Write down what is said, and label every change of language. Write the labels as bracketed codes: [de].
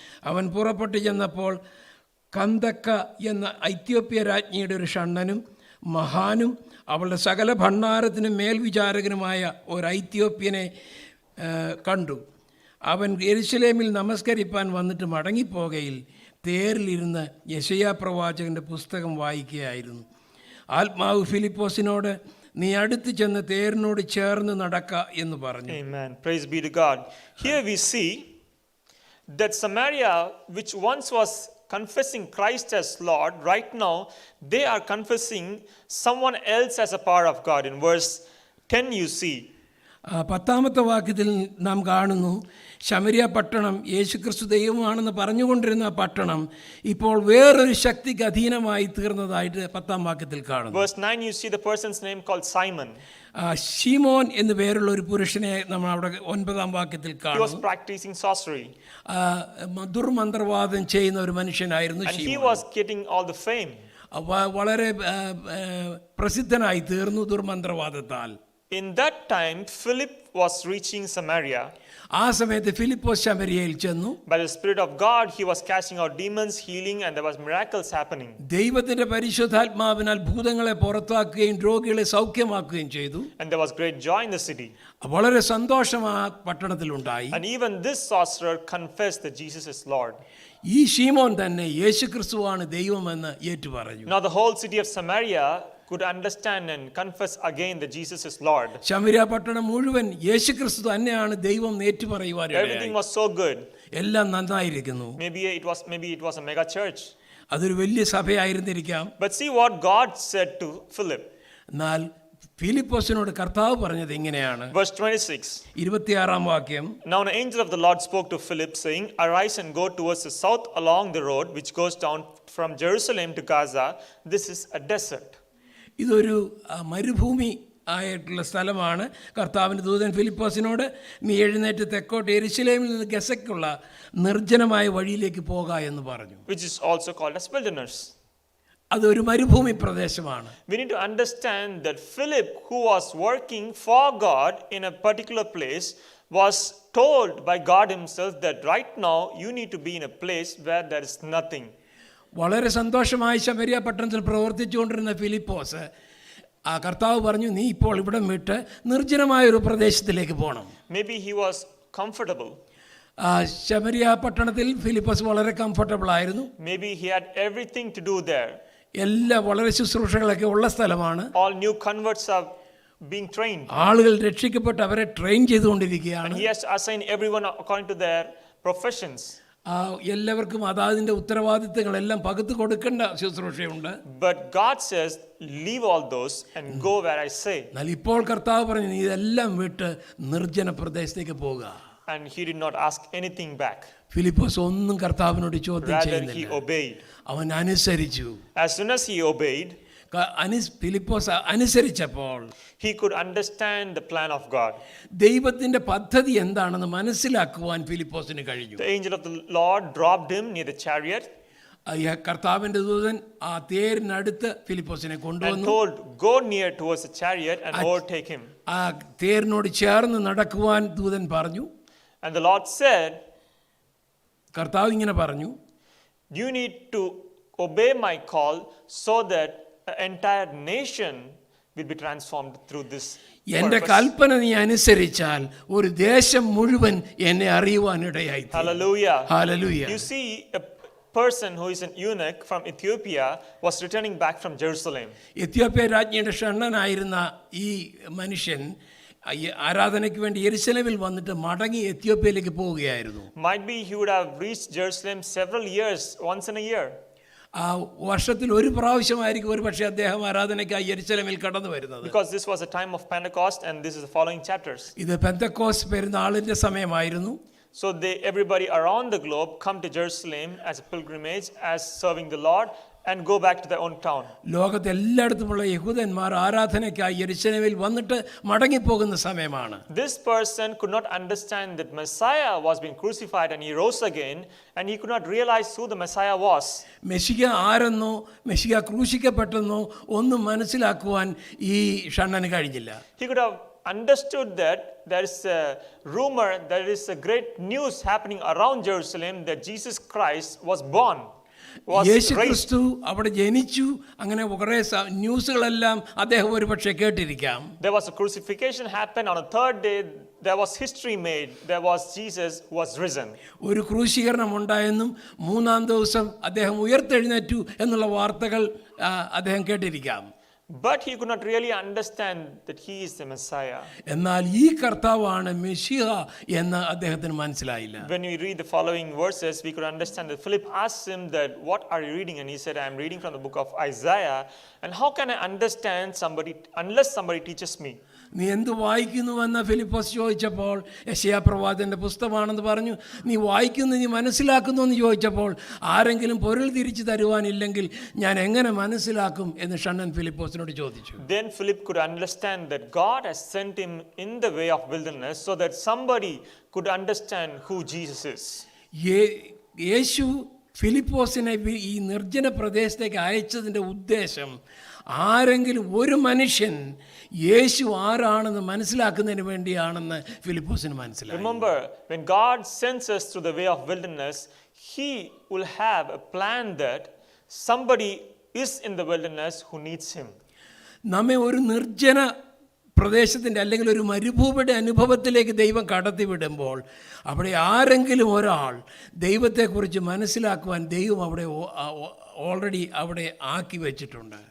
[ml] അവൻ പുറപ്പെട്ടു ചെന്നപ്പോൾ കന്തക്ക എന്ന ഐത്യോപ്യ രാജ്ഞിയുടെ ഒരു ഷണ്ഡനും മഹാനും അവളുടെ സകല ഭണ്ഡാരത്തിനും മേൽവിചാരകനുമായ ഒരു ഐത്യോപ്യനെ കണ്ടു. അവൻ യെരുശലേമിൽ നമസ്കരിപ്പാൻ വന്നിട്ട് മടങ്ങിപ്പോകയിൽ തേരിലിരുന്ന് യെശയ്യാ പ്രവാചകൻ്റെ പുസ്തകം വായിക്കുകയായിരുന്നു. ആത്മാവ് ഫിലിപ്പോസിനോട് നീ അടുത്ത് ചെന്ന് തേരിനോട് ചേർന്ന് നടക്ക എന്ന് പറഞ്ഞു. [en] Amen. Praise be to God. Here we see that Samaria, which once was confessing Christ as Lord, right now they are confessing someone else as a part of God. In verse 10 you see. [ml] 10ാമത്തെ വാക്യത്തിൽ നാം കാണുന്നു, ശമരിയ പട്ടണം യേശുക്രിസ്തു ദൈവമാണെന്ന് പറഞ്ഞുകൊണ്ടിരുന്ന പട്ടണം ഇപ്പോൾ വേറൊരു ശക്തിക്ക് അധീനമായി തീർന്നതായിട്ട് 10ാം വാക്യത്തിൽ കാണുന്നു. [en] Verse 9 you see the person's name called Simon. [ml] ശീമോൻ എന്ന് പേരുള്ള ഒരു പുരുഷനെ നമ്മൾ അവിടെ 9ാം വാക്യത്തിൽ [en] He was [ml] കാണുന്നു. [en] practicing sorcery [ml] ദുർമന്ത്രവാദം ചെയ്യുന്ന ഒരു മനുഷ്യനായിരുന്നു [en] and he [ml] ശീമോൻ. [en] was getting all the fame. [ml] വളരെ പ്രസിദ്ധനായി തീർന്നു ദുർമന്ത്രവാദത്താൽ. [en] In that time Philip was reaching Samaria. [ml] ആ സമയത്ത് ഫിലിപ്പോസ് ശമരിയയിൽ ചെന്നു. [en] By the Spirit of God he was casting out demons, healing, and there was miracles happening. [ml] ദൈവത്തിന്റെ പരിശുദ്ധാത്മാവിനാൽ ഭൂതങ്ങളെ പുറത്താക്കുകയും രോഗികളെ സൗഖ്യമാക്കുകയും ചെയ്തു. [en] And there was great joy in the city. [ml] വളരെ സന്തോഷം ആ പട്ടണത്തിലുണ്ടായി. [en] And even this sorcerer confessed that Jesus is Lord. [ml] ഈ ശീമോൻ തന്നെ യേശുക്രിസ്തുവാണ് ദൈവമെന്ന് ഏറ്റുപറഞ്ഞു. [en] Now the whole city of Samaria could understand and confess again that Jesus is Lord. [ml] ശമരിയ പട്ടണം മുഴുവൻ യേശുക്രിസ്തു തന്നെയാണ് ദൈവം ഏറ്റുപറയുവാൻ [en] Everything was so good. [ml] എല്ലാം നന്നായിരിക്കുന്നു. [en] Maybe it was a mega church. [ml] അതൊരു വലിയ സഭയായിരുന്നിരിക്കാം. [en] But see what God said to Philip. [ml] എന്നാൽ ഫിലിപ്പോസിനോട് കർത്താവ് പറഞ്ഞത് ഇങ്ങനെയാണ്. [en] Verse 26. [ml] 26ാം വാക്യം. [en] Now an angel of the Lord spoke to Philip, saying, Arise and go towards the south along the road which goes down from Jerusalem to Gaza. This is a desert. [ml] ഇതൊരു മരുഭൂമി ആയിട്ടുള്ള സ്ഥലമാണ്. കർത്താവിൻ്റെ ദൂതൻ ഫിലിപ്പോസിനോട് നീ എഴുന്നേറ്റ് തെക്കോട്ട് യെരുശലേമിൽ നിന്ന് ഗസയ്ക്കുള്ള നിർജ്ജനമായ വഴിയിലേക്ക് പോക എന്ന് പറഞ്ഞു. [en] Which is also called as wilderness. [ml] അതൊരു മരുഭൂമി പ്രദേശമാണ്. [en] We need to understand that Philip, who was working for God in a particular place, was told by God himself that right now you need to be in a place where there is nothing. [ml] വളരെ സന്തോഷമായി ശമരിയ പട്ടണത്തിൽ പ്രവർത്തിച്ചുകൊണ്ടിരുന്ന ഫിലിപ്പോസ് ആ കർത്താവ് പറഞ്ഞു, നീ ഇപ്പോൾ ഇവിടെ വിട്ട് നിർജ്ജനമായ ഒരു പ്രദേശത്തിലേക്ക് പോകണം. [en] Maybe he was comfortable. [ml] ശമരിയ പട്ടണത്തിൽ ഫിലിപ്പോസ് വളരെ കംഫർട്ടബിൾ ആയിരുന്നു. [en] Maybe he had everything to do there. [ml] എല്ലാ വളരെ ശുശ്രൂഷകളൊക്കെ ഉള്ള സ്ഥലമാണ്. [en] All new converts are being trained. [ml] ആളുകൾ രക്ഷിക്കപ്പെട്ട് അവരെ ട്രെയിൻ ചെയ്തുകൊണ്ടിരിക്കുകയാണ്. [en] And he has to assign everyone according to their professions. [ml] എല്ലാവർക്കും അതാതിൻ്റെ ഉത്തരവാദിത്തങ്ങളെല്ലാം പകുത്തു കൊടുക്കേണ്ട ശുശ്രൂഷയുണ്ട്. [en] But God says, leave all those and go where I say. [ml] എന്നാൽ ഇപ്പോൾ കർത്താവ് പറഞ്ഞു, നീ ഇതെല്ലാം വിട്ട് നിർജ്ജന പ്രദേശത്തേക്ക് പോകുക. [en] And he did not ask anything back. [ml] Philipose ഒന്നും കർത്താവിനോട് ചോദ്യം [en] Rather he [ml] ചെയ്യുന്നില്ല. [en] obeyed. [ml] അവൻ അനുസരിച്ചു. [en] As soon as he obeyed, [ml] Philipose അനുസരിച്ചപ്പോൾ [en] he could understand the plan of God. [ml] ദൈവത്തിന്റെ പദ്ധതി എന്താണെന്ന് മനസ്സിലാക്കുവാൻ ഫിലിപ്പോസിന് കഴിഞ്ഞു. [en] The angel of the Lord dropped him near the chariot [ml] കർത്താവിന്റെ ദൂതൻ ആ തേരിനടുത്ത് ഫിലിപ്പോസിനെ [en] and [ml] കൊണ്ടുവന്നു. [en] told, go near towards the chariot and overtake him. [ml] ആ തേരിനോട് ചേർന്ന് നടക്കുവാൻ ദൂതൻ പറഞ്ഞു. [en] And the Lord said, [ml] കർത്താവ് ഇങ്ങനെ പറഞ്ഞു, [en] you need to obey my call so that the entire nation will be transformed through this [ml] എന്റെ [en] purpose. [ml] കൽപ്പന നീ അനുസരിച്ചാൽ ഒരു ദേശം മുഴുവൻ എന്നെ അറിയുവാനിടയായി. [en] Hallelujah. [ml] Hallelujah. [en] You see, a person who is an eunuch from Ethiopia was returning back from Jerusalem. [ml] Ethiopia രാജ്ഞിയുടെ ഷണ്ഡനായിരുന്ന ഈ മനുഷ്യൻ ആരാധനയ്ക്ക് വേണ്ടി യെരുശലേമിൽ വന്നിട്ട് മടങ്ങി എത്യോപ്യയിലേക്ക് പോവുകയായിരുന്നു. [en] Might be he would have reached Jerusalem several years, once in a year. [ml] ആ വർഷത്തിൽ ഒരു പ്രാവശ്യമായിരിക്കും ഒരു പക്ഷേ അദ്ദേഹം ആരാധനയ്ക്കായി യെരുശലേമിൽ കടന്നു വരുന്നത്. [en] Because this was a time of Pentecost and this is the following chapters. [ml] ഇത് പെന്തക്കോസ്ത് പെരുന്നാളിന്റെ സമയമായിരുന്നു. [en] So everybody around the globe come to Jerusalem as a pilgrimage, as serving the Lord, and go back to their own town. [ml] ലോകത്തെ എല്ലായിടത്തുമുള്ള യഹൂദന്മാർ ആരാധനയ്ക്കായി യെരുശലേമിൽ വന്നിട്ട് മടങ്ങിപ്പോകുന്ന സമയമാണ്. [en] This person could not understand that Messiah was being crucified and he rose again, and he could not realize who the Messiah was. [ml] മെശിഹ ആരെന്നോ മെശിഹ ക്രൂശിക്കപ്പെട്ടെന്നോ ഒന്നും മനസ്സിലാക്കുവാൻ ഈ ഷണ്ണന് കഴിഞ്ഞില്ല. [en] He could have understood that there is a rumor, there is a great news happening around Jerusalem that Jesus Christ was born, was [ml] Yeshu [en] raised. [ml] ക്രിസ്തു അവിടെ ജനിച്ചു, അങ്ങനെ കുറേ ന്യൂസുകളെല്ലാം അദ്ദേഹം ഒരു പക്ഷേ കേട്ടിരിക്കാം. [en] There was a crucifixion happened on a third day. There was history made. There was Jesus who was risen. [ml] ഒരു ക്രൂശീകരണം ഉണ്ടായെന്നും മൂന്നാം ദിവസം അദ്ദേഹം ഉയർത്തെഴുന്നേറ്റു എന്നുള്ള വാർത്തകൾ അദ്ദേഹം കേട്ടിരിക്കാം. [en] But he could not really understand that he is the Messiah. [ml] എന്നാൽ ഈ കർത്താവാണ് മെശിഹ എന്ന് അദ്ദേഹത്തിന് മനസ്സിലായില്ല. [en] When we read the following verses, we could understand that Philip asked him that, what are you reading? And he said, I am reading from the book of Isaiah. And how can I understand somebody unless somebody teaches me? [ml] നീ എന്ത് വായിക്കുന്നുവെന്ന് ഫിലിപ്പോസ് ചോദിച്ചപ്പോൾ യെശയ്യാ പ്രവാചകന്റെ പുസ്തകമാണെന്ന് പറഞ്ഞു. നീ വായിക്കുന്നു, നീ മനസ്സിലാക്കുന്നു എന്ന് ചോദിച്ചപ്പോൾ ആരെങ്കിലും പൊരുൾ തിരിച്ചു തരുവാനില്ലെങ്കിൽ ഞാൻ എങ്ങനെ മനസ്സിലാക്കും എന്ന് ഷണ്ണൻ ഫിലിപ്പോസിനോട് ചോദിച്ചു. [en] Then Philip could understand that God has sent him in the way of wilderness so that somebody could understand who Jesus is. [ml] യേശു ഫിലിപ്പോസിനെ ഈ നിർജ്ജന പ്രദേശത്തേക്ക് അയച്ചതിൻ്റെ ഉദ്ദേശം ആരെങ്കിലും ഒരു മനുഷ്യൻ യേശു ആരാണെന്ന് മനസ്സിലാക്കുന്നതിന് വേണ്ടിയാണെന്ന് ഫിലിപ്പോസിന് മനസ്സിലായി. [en] Remember, when God sends us through the way of wilderness, he will have a plan that somebody is in the wilderness who needs him. [ml] നമ്മെ ഒരു നിർജ്ജന പ്രദേശത്തിൻ്റെ അല്ലെങ്കിൽ ഒരു മരുഭൂമിയുടെ അനുഭവത്തിലേക്ക് ദൈവം കടത്തിവിടുമ്പോൾ അവിടെ ആരെങ്കിലും ഒരാൾ ദൈവത്തെക്കുറിച്ച് മനസ്സിലാക്കുവാൻ ദൈവം അവിടെ ഓൾറെഡി അവിടെ ആക്കി വെച്ചിട്ടുണ്ട്.